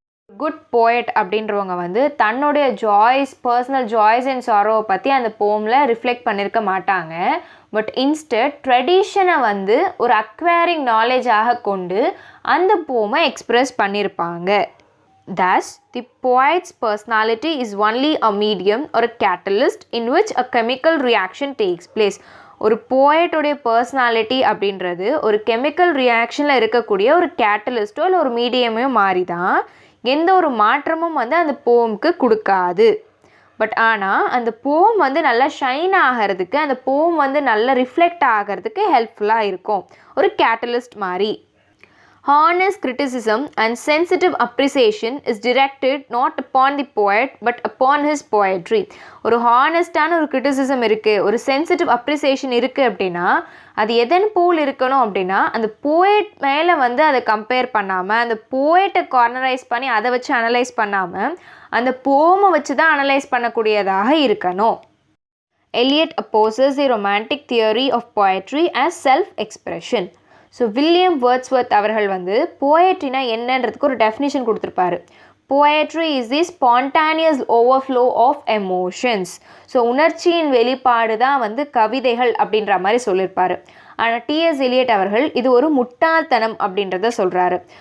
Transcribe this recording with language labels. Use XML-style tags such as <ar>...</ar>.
<ta>Good poet அப்படின்றவங்க வந்து தன்னுடைய பர்சனல் ஜாய்ஸ் அண்ட் சாரோவை பற்றி அந்த போமில் ரிஃப்ளெக்ட் பண்ணியிருக்க மாட்டாங்க. பட் இன்ஸ்டட் ட்ரெடிஷனை வந்து ஒரு அக்வயரிங் நாலேஜாக கொண்டு அந்த போமை எக்ஸ்ப்ரெஸ் பண்ணியிருப்பாங்க.</ta> <en>Thus, the poet's personality is only a medium or a catalyst in which a chemical reaction takes place.</en> <ta>ஒரு போயட்டோடைய பர்சனாலிட்டி அப்படின்றது ஒரு கெமிக்கல் ரியாக்ஷனில் இருக்கக்கூடிய ஒரு கேட்டலிஸ்ட்டோ இல்லை ஒரு மீடியமோ மாறி தான், எந்த ஒரு மாற்றமும் வந்து அந்த போமுக்கு கொடுக்காது. பட் ஆனால் அந்த போம் வந்து நல்லா ஷைன் ஆகிறதுக்கு, அந்த போம் வந்து நல்லா ரிஃப்ளெக்ட் ஆகிறதுக்கு ஹெல்ப்ஃபுல்லாக இருக்கும், ஒரு கேட்டலிஸ்ட் மாதிரி.</ta> <en>Honest criticism and sensitive appreciation is directed not upon the poet but upon his poetry.</en> <ta>ஒரு ஹானஸ்டான ஒரு கிரிட்டிசிசம் இருக்குது, ஒரு சென்சிட்டிவ் அப்ரிசியேஷன் இருக்குது அப்படின்னா அது எதன் போல் இருக்கணும் அப்படின்னா அந்த போயட் மேலே வந்து அதை கம்பேர் பண்ணாமல், அந்த போயட்டை கார்னரைஸ் பண்ணி அதை வச்சு அனலைஸ் பண்ணாமல் அந்த போமை வச்சு தான் அனலைஸ் பண்ணக்கூடியதாக இருக்கணும்.</ta> <en>Eliot opposes the romantic theory of poetry as self-expression.</en> <ta>So William Wordsworth அவர்கள் வந்து போயட்ரினா என்னன்றதுக்கு ஒரு டெஃபினிஷன் கொடுத்துருப்பாரு.</ta> <en>Poetry is the spontaneous overflow of emotions.</en> <ta>So உணர்ச்சியின் வெளிப்பாடு தான் வந்து கவிதைகள் அப்படின்ற மாதிரி சொல்லியிருப்பார். ஆனால் டிஎஸ் எலியட் அவர்கள் இது ஒரு முட்டாள்தனம் அப்படின்றத சொல்கிறாரு.</ta>